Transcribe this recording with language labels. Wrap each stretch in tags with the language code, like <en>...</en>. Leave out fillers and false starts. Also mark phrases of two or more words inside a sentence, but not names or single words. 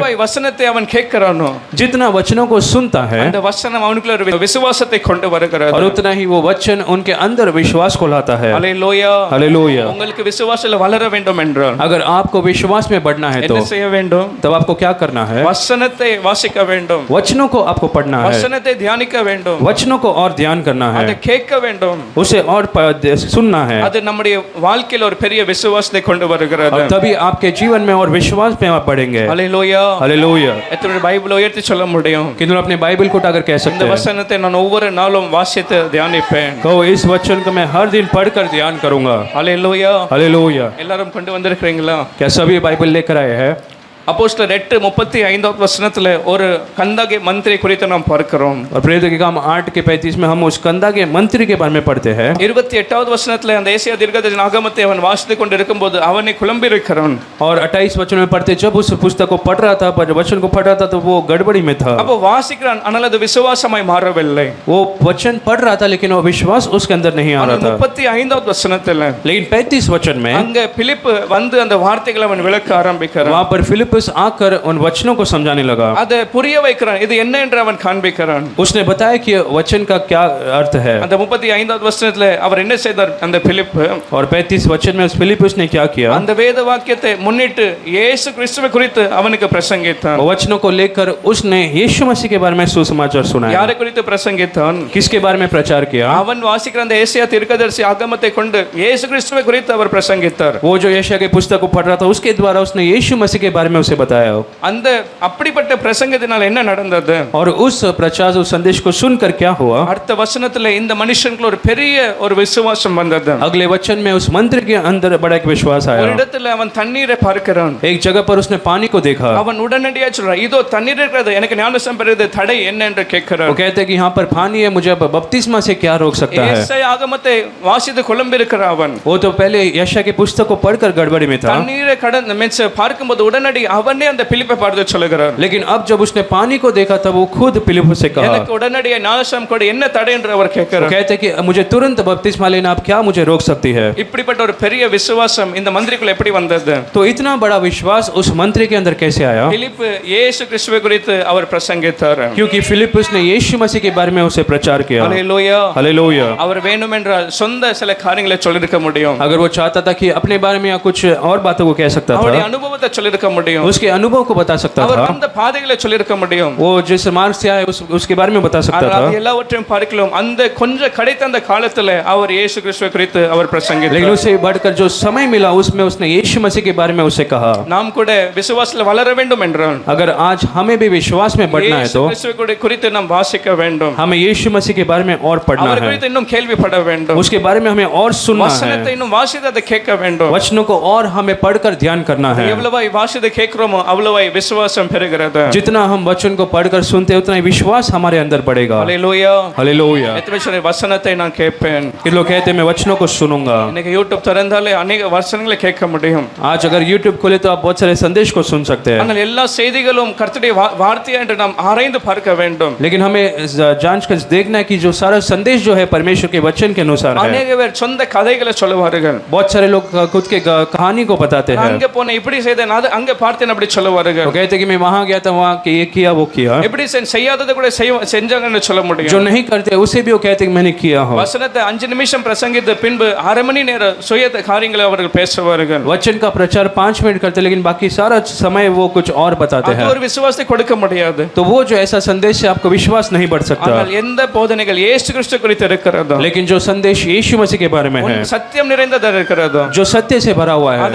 <ta>எவ்வளவாய் வசனத்தை அவன் கேட்கிறானோ</ta> <hi>जितना वचनों को सुनता है,</hi> <ta>அந்த வசனம் அவனுக்குள்ள ஒரு விசுவாசத்தை கொண்டு</ta> <hi>और</hi> <ta>வருகிறது.</ta> <hi>उतना ही वो वचन उनके अंदर विश्वास को लाता है।</hi> <ta>ஹல்லேலூயா.</ta> <hi>हालेलुया।</hi> <ta>உங்களுக்கு விசுவாசத்துல வளர வேண்டும் என்றால்</ta> <hi>अगर आपको विश्वास में बढ़ना है तो</hi> <ta>என்ன செய்ய வேண்டும்?</ta> <hi>तब आपको क्या करना है?</hi> <ta>வசனத்தை வாசிக்க வேண்டும்,</ta> <hi>वचनों को आपको पढ़ना है,</hi> <ta>வசனத்தை தியானிக்க வேண்டும்,</ta> <hi>वचनों को और ध्यान करना</hi> <ta>அதை</ta> <hi>है,</hi> <ta>கேட்க வேண்டும்.</ta> <hi>उसे और सुनना है।</hi> <ta>அது நம்முடைய வாழ்க்கையில ஒரு பெரிய விசுவாசத்தை கொண்டு வருகிறது.</ta> <hi>और तभी आपके जीवन में और विश्वास में आप बढ़ेंगे।</hi> <ta>ஹல்லேலூயா.</ta> <hi>हालेलुया।</hi> <ta>எத்தனை பைபிள் உயர்த்தி சொல்ல முடியும்?</ta> <hi>किन्तु अपने बाइबल को अगर कह</hi> <ta>இந்த</ta> <hi>सकते हैं,</hi> <ta>வசனத்தை நான் ஒவ்வொரு நாளும் வாசித்து தியானிப்பேன்.</ta> <hi>कहो इस वचन को मैं हर दिन पढ़कर ध्यान करूंगा।</hi> <ta>ஹல்லேலூயா.</ta> <hi>हालेलुया।</hi> <ta>எல்லாரும் கொண்டு வந்திருக்கிறீங்களா?</ta> <hi>क्या सभी बाइबल लेकर आए हैं?</hi> <ta>அப்போஸ்தலர் 8:35 வசனத்துல ஒரு கந்தாகி மந்திரி குறித்து நாம் பார்க்கிறோம்.</ta> <hi>और प्रेरितों के काम 8:35 में हम उस कंदा के मंत्री के बारे में पढ़ते हैं।</hi> <ta>28வது வசனத்துல அந்த ஏசாயா தீர்க்கதரிசி ஆகமத்தை அவன் வாசித்துக் கொண்டிருக்கும்போது அவனை குழம்பி இருக்கிறான்.</ta> <hi>और 28 वचन में पढ़ते, जब उस पुस्तक को पढ़ रहा था, पर वचन को पढ़ रहा था तो वो गड़बड़ी में था।</hi> <ta>அப்போ வாசிக்கிறான், ஆனால் அது விசுவாசமாய் மாறவில்லை.</ta> <hi>वो वचन पढ़ रहा था लेकिन वो विश्वास उसके अंदर नहीं आ रहा था।</hi> <ta>35வது வசனத்துல</ta> <hi>लेकिन 35 वचन में</hi> <ta>அங்க பிலிப்பு வந்து அந்த வார்த்தைகளை அவன் விளக்க ஆரம்பிக்கிறான்.</ta> <hi>वहां पर फिलिप्पुस आकर उन वचनों को समझाने लगा।</hi> <ta>அதை புரிய வைக்கிறான், இது என்ன என்று அவன் காண்பிக்கிறான்.</ta> <hi>उसने बताया कि वचन का क्या अर्थ है।</hi> <ta>அந்த 35வது வசனத்துல அவர் என்ன செய்தார்? அந்த பிலிப்பு</ta> <hi>और 35 वचन में उस फिलिप्पुस ने क्या किया?</hi> <ta>அந்த வேத வாக்கியத்தை முன்னிட்டு இயேசு கிறிஸ்துவை குறித்து அவனுக்கு பிரசங்கித்தான்.</ta> <hi>वचनों को लेकर उसने यीशु मसीह के बारे में सुसमाचार सुनाया।</hi> <ta>யாரை குறித்து பிரசங்கித்தான்?</ta> <hi>किसके बारे में प्रचार किया?</hi> <ta>அவன் வாசிக்கிற அந்த ஏசாயா தீர்க்கதரிசி ஆகமத்தை கொண்டு இயேசு கிறிஸ்துவை குறித்து அவர் பிரசங்கித்தார்.</ta> <hi>वो जो यशायाह के पुस्तक को पढ़ रहा था उसके द्वारा उसने यीशु मसीह के बारे में उसे बताया।</hi> <ta>அந்த அப்படிப்பட்ட பிரசங்கத்தினால் என்ன நடந்தது?</ta> <hi>और उस प्रचार उस संदेश को सुनकर क्या हुआ?</hi> <ta>அடுத்த வசனத்துல இந்த மனுஷனுக்கு ஒரு பெரிய ஒரு விசுவாசம் வந்தது.</ta> <hi>अगले वचन में उस मंत्र के अंदर बड़ा एक विश्वास</hi> <ta>ஒரு</ta> <hi>आया।</hi> <ta>இடத்துல அவன் தண்ணீரை பார்க்கிறான்.</ta> <hi>एक जगह पर उसने पानी को देखा।</hi> <ta>அவன் உடனடியாக சொல்றான், இதோ தண்ணீர் இருக்கிறது, எனக்கு ஞானஸ்நானம் பெறுவது தடை என்ன என்று கேட்கிறான்.</ta> <hi>वो कहते हैं कि यहाँ पर पानी है, मुझे अब बपतिस्मा से क्या रोक सकता है?</hi> <ta>ஏசாயா ஆகமத்தை வாசித்து குழம்பி இருக்கிற அவன்</ta> <hi>वो तो पहले यशायाह के पुस्तक को पढ़कर गड़बड़ी में था।</hi> <ta>தண்ணீரை கடந்து மெச்ச பார்க்கும்போது உடனடி அவனே அந்த பிலிப்பை பார்த்து சொல்லுகிறான்,</ta> <hi>लेकिन अब जब उसने पानी को देखा तब वो खुद फिलिप्पुस से कहा,</hi> <ta>எனக்கு உடனடியாக ஞானஸ்நானம் கொடு, என்ன தடை என்று அவர்</ta> <hi>वो</hi> <ta>கேட்கிறார்.</ta> <hi>कहते हैं कि मुझे तुरंत बपतिस्मा लेना, आप क्या मुझे रोक सकती है?</hi> <ta>இப்படிப்பட்ட ஒரு பெரிய விசுவாசம் இந்த மந்திரிக்குள்ள எப்படி வந்தது?</ta> <hi>तो इतना बड़ा विश्वास उस मंत्री के अंदर कैसे आया?</hi> <ta>பிலிப்பு இயேசு கிறிஸ்துவை குறித்து அவர் பிரசங்கித்தார்.</ta> <hi>क्योंकि फिलिप्पुस ने यीशु मसीह के बारे में उसे प्रचार किया।</hi> <ta>ஹல்லேலூயா.</ta> <hi>हालेलुया।</hi> <ta>அவர் வேண்டுமென்றால் சொந்த சில காரியங்களை சொல்லிருக்க முடியும்.</ta> <hi>अगर वो चाहता था कि अपने बारे में या कुछ और बातों को कह सकता</hi> <ta>அவருடைய</ta> <hi>था,</hi> <ta>அனுபவத்தை சொல்லிருக்க முடியும்.</ta> <hi>उसके अनुभव को बता सकता</hi> <ta>அவர்</ta> <hi>था,</hi> <ta>வந்த பாதைகளை சொல்லிருக்க முடியும்.</ta> <hi>वो जिस मार्ग से आए उसके बारे में बता सकता</hi> <ta>ஆனால்</ta> <hi>था।</hi> <ta>அது எல்லாவற்றையும் பார்க்கலாம் அந்த கொஞ்சம் கிடைத்த அந்த காலத்துல அவர் இயேசு கிறிஸ்துவை குறித்து அவர்</ta> <hi>लेकिन</hi> <ta>பிரசங்கித்தார்.</ta> <hi>उसे बढ़कर जो समय मिला उसमें उसने यीशु मसीह के बारे में उसे कहा।</hi> <ta>நாம் கூட விசுவாசத்துல வளர வேண்டும் என்றால்</ta> <hi>अगर आज हमें भी विश्वास में बढ़ना है</hi> <ta>இயேசு</ta> <hi>तो</hi> <ta>கிறிஸ்துவை குறித்து நாம் வாசிக்க வேண்டும்.</ta> <hi>हमें यीशु मसीह के बारे में और पढ़ना</hi> <ta>அவர்</ta> <hi>है,</hi> <ta>குறித்து இன்னும் கேள்விப்பட வேண்டும்.</ta> <hi>उसके बारे में हमें और सुनना</hi> <ta>வசனத்தை</ta> <hi>है,</hi> <ta>இன்னும் வாசித்து அதை கேட்க வேண்டும்.</ta> <hi>वचनों को और हमें पढ़कर ध्यान करना है।</hi> <ta>எவ்வளவாய் வாசித்து கேட்கிறோமோ அவ்வளவாய் விசுவாசம் பெறுகிறது.</ta> <hi>जितना हम वचन को पढ़कर सुनते हैं उतना ही विश्वास हमारे अंदर बढ़ेगा।</hi> <ta>ஹல்லேலூயா.</ta> <hi>हालेलुया।</hi> <ta>எத்தனை பேர் வசனத்தை நான் கேட்பேன்?</ta> <hi>कि लोग कहते हैं मैं वचनों को सुनूंगा।</hi> <ta>இன்னைக்கு யூடியூப் திறந்தாலே अनेक வசனங்களை கேட்க முடியும்.</ta> <hi>आज अगर YouTube खोले तो आप बहुत सारे संदेश को सुन सकते हैं,</hi> <ta>ஆனால் எல்லா செய்திகளும் கர்த்தருடைய வார்த்தையா என்று நாம் ஆராய்ந்து பார்க்க வேண்டும்.</ta> <hi>लेकिन हमें जांच कर देखना है कि जो सारा संदेश जो है परमेश्वर के वचन के अनुसार है।</hi> <ta>अनेक பேர் சொந்த கதைகளை சொல்லுவார்கள்.</ta> <hi>बहुत सारे लोग खुद के कहानी को बताते हैं।</hi> <ta>அங்க போன இப்படி செய்தேன், அது அங்க பார்த்தேன் அப்படி சொல்லுவார்கள்.</ta> <hi>वो कहते हैं कि मैं वहां गया था, वहां ये किया वो किया।</hi> <ta>எப்படி செய்யாததை கூட செஞ்சாங்கன்னு சொல்ல முடியும்.</ta> <hi>जो नहीं करते उसे भी वो कहते हैं कि मैंने किया हो।</hi> <ta>வசனத்தை 5 நிமிஷம் பிரசங்கித்த பின்பு 1/2 மணி நேர சுய காரியங்களை அவர்கள் பேசுவார்கள்.</ta> <hi>वचन का प्रचार 5 मिनट करते लेकिन बाकी सारा समय वो कुछ और बताते</hi> <ta>அது</ta> <hi>हैं।</hi> <ta>ஒரு விசுவாசத்தை கொடுக்க முடியாது.</ta> <hi>तो वो जो ऐसा संदेश है आपको विश्वास नहीं बढ़ सकता।</hi> <ta>ஆனால் எந்த போதனைகள் இயேசு கிறிஸ்து குறித்து இருக்கிறதோ,</ta> <hi>लेकिन जो संदेश यीशु मसीह के बारे में है,</hi> <ta>சத்தியம் நிறைந்ததா இருக்கிறதோ,</ta> <hi>जो सत्य से भरा हुआ है,</hi>